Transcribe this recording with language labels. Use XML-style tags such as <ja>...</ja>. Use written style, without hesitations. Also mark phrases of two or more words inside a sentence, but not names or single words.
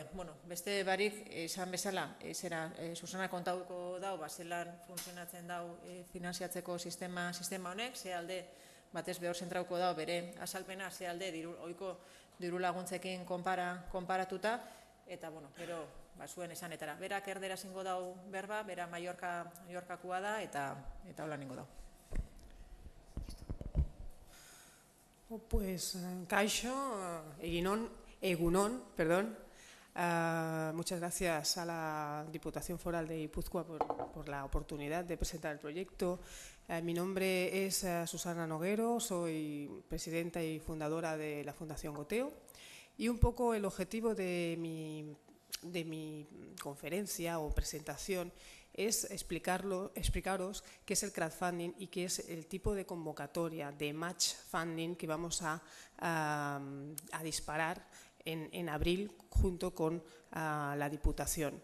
<eu>Beste barik, esan bezala, Susana kontauko dau, zelan funtzionatzen dau finanziatzeko sistema honek, ze alde batez behor zentrauko dau bere azalpena, ze alde ohiko diru laguntzekin konparatuta, eta gero zuen esanetara. Berak erdera zingo dau berba, bera Mallorcakua da, eta hola ningo dau. Pues, kaixo, Egunon,</eu> <es>perdón. Muchas gracias a la Diputación Foral de Guipúzcoa por la oportunidad de presentar el proyecto. Mi nombre es Susana Noguero, soy presidenta y fundadora de la Fundación Goteo, y un poco el objetivo de mi conferencia o presentación es explicaros qué es el crowdfunding y qué es el tipo de convocatoria de</es> <en>match funding</en> <es>que vamos a disparar en abril junto con la Diputación.</es>